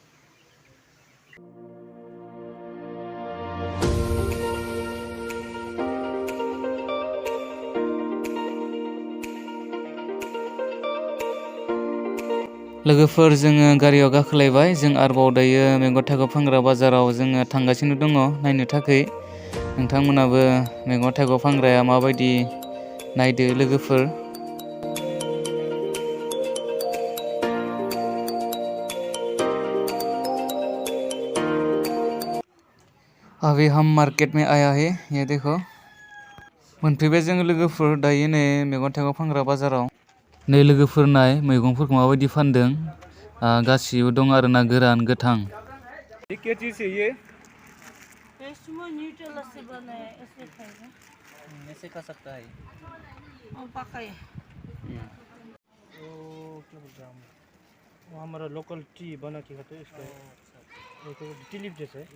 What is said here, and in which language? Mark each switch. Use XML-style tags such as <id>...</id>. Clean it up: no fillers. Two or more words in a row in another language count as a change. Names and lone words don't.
<brx>लोगोफोर जोङो गारियाव गाखोलायबाय। जों आरोबाव दायो मैगं थाइगं फानग्रा बाजाराव जोङो थांगासिनो दङ नायनो थाखाय। नोंथांमोनाबो मैगं थाइगं फानग्राया माबायदि नायदो लोगोफोर।</brx> <hi>अभी हम मार्केट में आया है।</hi> <brx>ये देखो मोनफैबाय जोङो लोगोफोर दायो नै मैगं थाइगं फानग्रा बाजाराव। नै लोगोफोर नाय मैगंफोरखौ माबायदि फानदों। गासिबो दं आरोना गोरान गोथां।</brx> <hi>क्या चीज़ है ये? इसमें न्यूट्रेला से बना है, ऐसे खाएगा। ऐसे खा सकता है। और पका है। वो क्या बोलते हैं हम, वो हमारा लोकल टी बना के खाते हैं इसका। एक टिलिप जैसा है।</hi>